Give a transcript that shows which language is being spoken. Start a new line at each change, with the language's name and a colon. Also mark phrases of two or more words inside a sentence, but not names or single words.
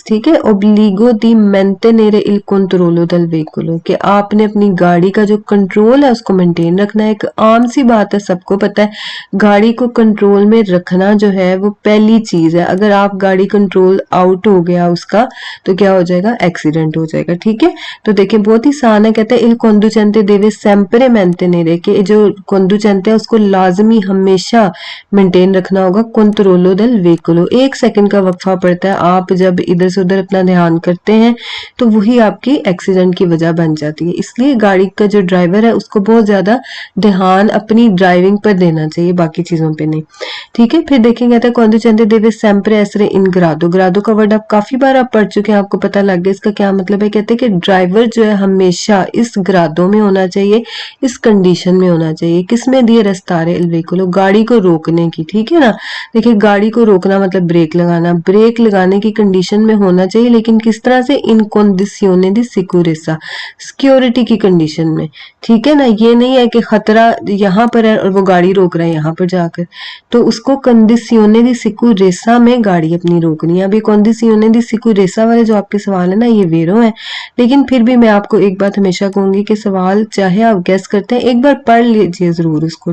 Hindi: ठीक है,
Italian: obbligo di mantenere il controllo del veicolo,
Hindi: कि आपने अपनी गाड़ी का जो कंट्रोल है उसको मेंटेन रखना है। एक आम सी बात है, सबको पता है गाड़ी को कंट्रोल में रखना जो है वो पहली चीज है। अगर आप गाड़ी
English: control out
Hindi: हो गया उसका तो क्या हो जाएगा, एक्सीडेंट हो जाएगा। ठीक है, तो देखिए बहुत ही आसान है, कहते हैं
Italian: il conducente deve sempre mantenere,
Hindi: कि जो conducente है उसको लाजमी हमेशा मेंटेन रखना होगा
Italian: controllo del veicolo.
Hindi: 1 सेकंड का वक्फा पड़ता है, आप जब इधर से उधर अपना ध्यान करते हैं तो वही आपकी एक्सीडेंट की वजह बन जाती है। इसलिए गाड़ी का जो ड्राइवर है उसको बहुत ज्यादा ध्यान अपनी ड्राइविंग पर देना चाहिए, बाकी चीजों पे नहीं। ठीक है, फिर देखेंगे तो
Italian: conducente deve sempre essere in grado।
Hindi: ग्रादो का वर्ड आप काफी बार आप पढ़ चुके हैं, आपको पता लग गया इसका क्या मतलब है। कहते हैं कि ड्राइवर जो है हमेशा इस ग्रादो में होना चाहिए, इस कंडीशन में होना चाहिए। किसमें दिए,
Italian: arrestare il veicolo,
Hindi: गाड़ी को रोकने की। ठीक है ना, देखिए गाड़ी को रोकना मतलब ब्रेक लगाना, ब्रेक लगाने की कंडीशन में होना चाहिए, लेकिन किस तरह से,
Italian: in condizione di sicurezza,
Hindi: सिक्योरिटी की कंडीशन में। ठीक है ना, ये नहीं है कि खतरा यहाँ पर है और वो गाड़ी रोक रहा है यहाँ पर जाकर, तो उसको
Italian: condizione di sicurezza
Hindi: में गाड़ी अपनी रोकनी है। अभी
Italian: condizione di sicurezza
Hindi: वाले जो आपके सवाल है ना, ये वेरो है। लेकिन फिर भी मैं आपको एक बात हमेशा कहूंगी कि सवाल चाहे आप गैस करते हैं, एक बार पढ़ लीजिए जरूर उसको।